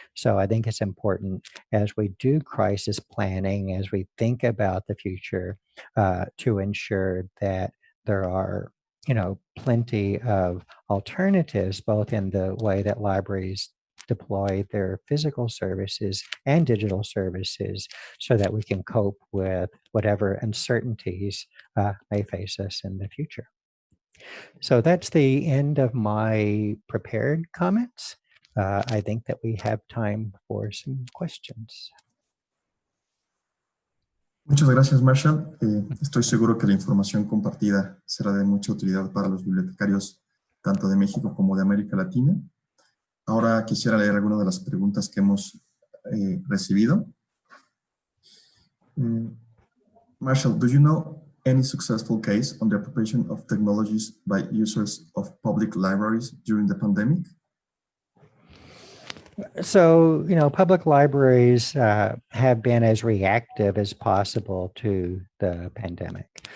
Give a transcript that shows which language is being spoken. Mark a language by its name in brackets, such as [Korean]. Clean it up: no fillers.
[English] So I think it's important as we do crisis planning, as we think about the future, to ensure that there are plenty of alternatives, both in the way that libraries deploy their physical services and digital services so that we can cope with whatever uncertainties may face us in the future. So that's the end of my prepared comments. I think that we have time for some questions. [Spanish] Muchas gracias, Marshall. Estoy seguro que la información compartida será de mucha utilidad para los bibliotecarios tanto de México como de América Latina. Ahora quisiera leer algunas de las preguntas que hemos recibido. [English] Marshall, do you know any successful case on the appropriation of technologies by users of public libraries during the pandemic? So, public libraries have been as reactive as possible to the pandemic.